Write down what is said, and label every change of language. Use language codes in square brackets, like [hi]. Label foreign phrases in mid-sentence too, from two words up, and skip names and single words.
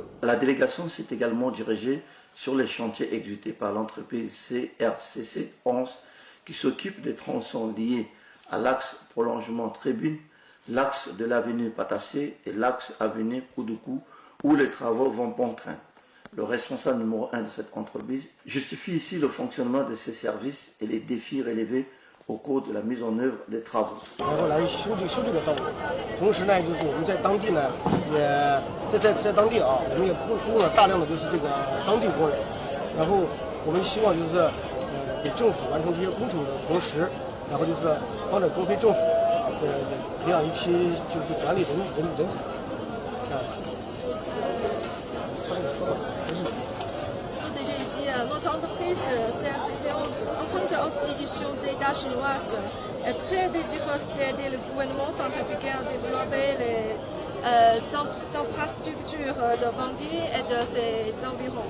[fr] La délégation s'est également dirigée sur les chantiers exécutés par l'entreprise CRCC 11 qui s'occupe des tronçons liés à l'axe prolongement Tribune, l'axe de l'avenue Patassé et l'axe avenue Koudoukou où les travaux vont bon train. Le responsable numéro 1 de cette entreprise justifie ici le fonctionnement de ces services et les défis relevés au cours de la mise en œuvre des travaux. [zh] 然后来修这个道路，同时呢，就是我们在当地呢，也在当地啊，我们也雇佣了大量的就是这个当地工人，然后我们希望就是给政府完成这些工程的同时，然后就是帮着中非政府培养一批就是管理人才， [fr] Notre entreprise CRCC 11, en tant qu'institution d'État chinoise, est très désireuse d'aider le gouvernement centrafricain à développer les infrastructures de Bangui et de ses environs.